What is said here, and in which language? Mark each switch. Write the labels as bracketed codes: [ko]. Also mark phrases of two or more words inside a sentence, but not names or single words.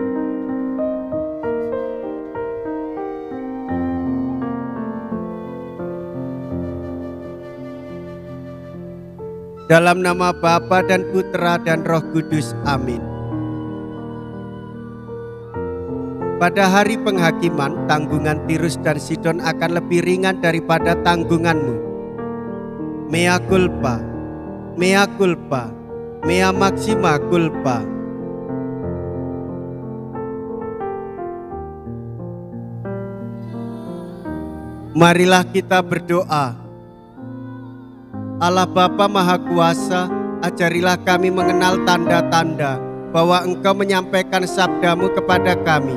[id] Dalam nama Bapa dan Putra dan Roh Kudus, amin. Pada hari penghakiman, tanggungan Tirus dan Sidon akan lebih ringan daripada tanggunganmu. [la] Mea culpa, mea culpa, mea maxima culpa. [id] Marilah kita berdoa. Allah Bapa Maha Kuasa, ajarilah kami mengenal tanda-tanda bahwa Engkau menyampaikan sabdamu kepada kami.